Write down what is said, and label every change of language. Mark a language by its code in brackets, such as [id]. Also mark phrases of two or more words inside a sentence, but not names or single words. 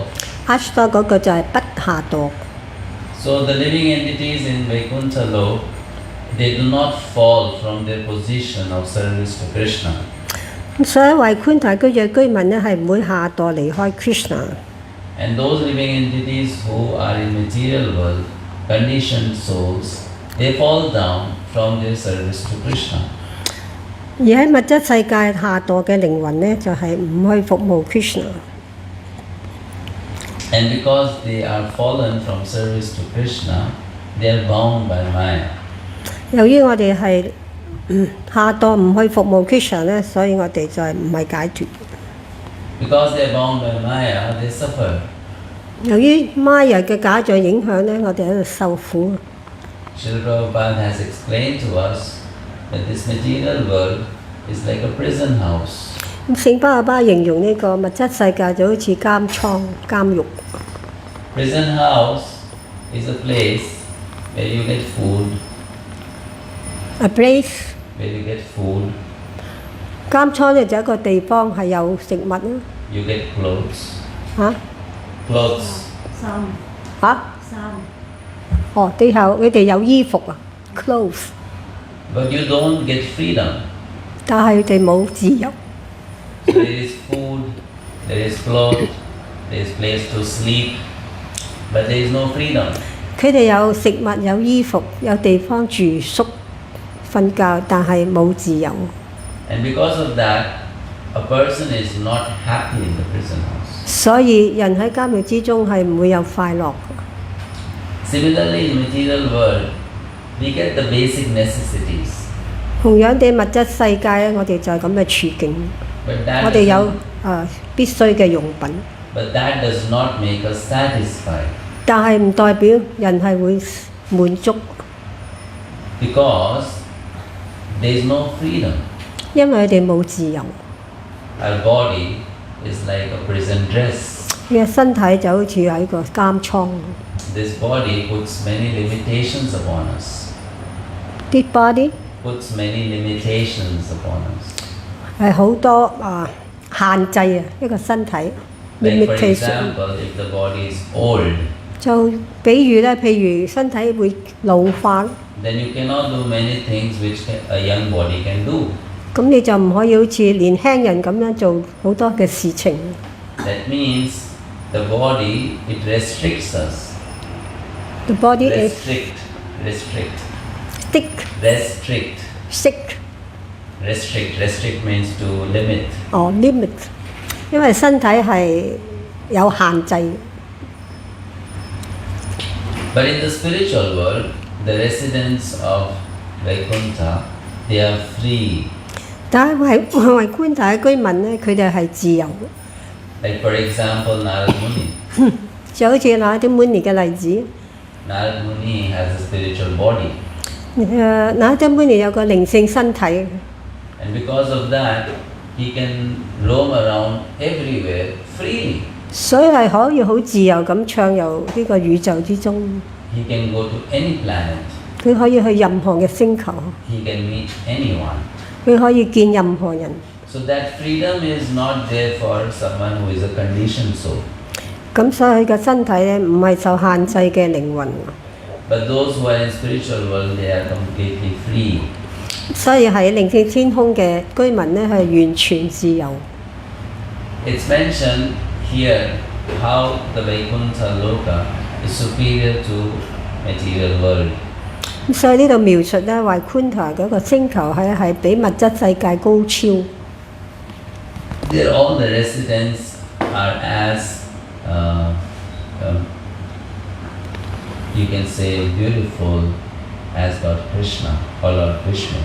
[en] Akshara [yue] 嗰個就係不下墮。 [en] So the living entities in Vaikuntha Lok, they do not fall from their position of service to Krishna. [yue] 所以Vaikuntha居嘅居民咧係唔會下墮離開 Krishna。 [en] And those living entities who are in material world, conditioned souls, they fall down from their service to Krishna. [yue] 而喺物質世界下墮嘅靈魂咧，就係唔去服務 Krishna。 [en] And because they are fallen from service to Krishna, they are bound by Maya. [yue] 由於我哋係下墮唔去服務 Krishna 咧，所以我哋就係唔係解脫。 [en] Because they are bound by Maya, they suffer. [yue] 由於 Maya 嘅假象影響咧，我哋喺度受苦。 [en] Srila Prabhupada has explained to us that this material world is like a prison house. [yue] 聖巴巴形容呢個物質世界就好似監倉、監獄。 [en] Prison house is a place where you get food. A place where you get food. [yue] 監倉咧就係一個地方係有食物啦。 [en] You get clothes. Clothes. [yue] 衫。衫。哦，佢哋有衣服啊 ，clothes。 [en] But you don't get freedom. [yue] 但係佢哋冇自由。 [en] There is food, there is clothes, there is place to sleep. but there is no freedom. [yue] 佢哋有食物、有衣服、有地方住宿、瞓覺，但係冇自由。 [en] And because of that, a person is not happy in the prison house. [yue] 所以人喺監獄之中係唔會有快樂。 [en] Similarly, in material world, we get the basic necessities. [yue] 同樣地，物質世界咧，我哋就係咁嘅處境。我哋有必須嘅用品。 [en] But that does not make us satisfied. [yue] 但係唔代表人係會滿足。 [en] Because there is no freedom. [yue] 因為佢哋冇自由。 [en] Our body is like a prison dress. [yue] 你嘅身體就好似喺個監倉。 [en] This body puts many limitations upon us. This body puts many limitations upon us. [yue] 係好多限制啊，一個身體。 [en] Like for example, if the body is old. [yue] 就比喻咧，譬如身體會老化。 [en] Then you cannot do many things which a young body can do. [yue] 咁你就唔可以好似年輕人咁樣做好多嘅事情。 [en] That means the body it restricts us. The body restrict. Restrict means to limit. Limit， [yue] 因為身體係有限制。 [en] But in the spiritual world, the residents of Vaikuntha, they are free. [yue] 但係為觀塔嘅居民咧，佢哋係自由。 [en] Like for example, Narad Muni. [yue] 就好似Narad Muni嘅例子。 [en] Narad Muni has a spiritual body. [yue] Narad Muni 有個靈性身體。 [en] And because of that, he can roam around everywhere freely. [yue] 所以係可以好自由咁暢遊呢個宇宙之中。 [en] He can go to any planet. [yue] 佢可以去任何嘅星球。 [en] He can meet anyone. [yue] 佢可以見任何人。 [en] So that freedom is not there for someone who is a conditioned soul. [yue] 咁所以佢嘅身體咧唔係受限制嘅靈魂。 [en] But those who are in spiritual world, they are completely free. [yue] 所以喺靈性天空嘅居民咧係完全自由。 [en] It's mentioned here how the Vaikuntha Loka is superior to material world. [yue] 咁所以呢度描述咧，話觀塔嗰個星球係比物質世界高超。 [en] There all the residents are as you can say beautiful as Lord Krishna or Lord Vishnu.